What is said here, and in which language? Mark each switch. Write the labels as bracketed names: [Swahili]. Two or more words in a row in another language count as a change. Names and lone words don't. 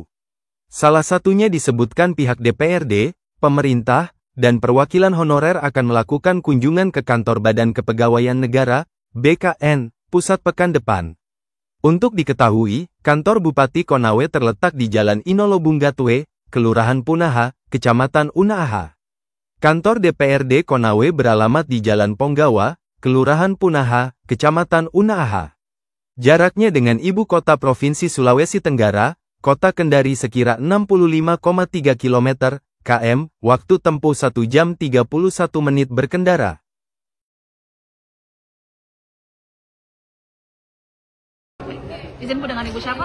[Indonesian] Salah satunya disebutkan pihak DPRD, pemerintah, dan perwakilan honorer akan melakukan kunjungan ke kantor Badan Kepegawaian Negara, BKN, pusat pekan depan. Untuk diketahui, kantor Bupati Konawe terletak di Jalan Inolobunggatwe, Kelurahan Punaha, Kecamatan Unaaha. Kantor DPRD Konawe beralamat di Jalan Ponggawa, Kelurahan Punaha, Kecamatan Unaaha. Jaraknya dengan ibu kota Provinsi Sulawesi Tenggara, Kota Kendari sekira 65,3 km, km, waktu tempuh 1 jam 31 menit berkendara. Izin dengan Ibu siapa?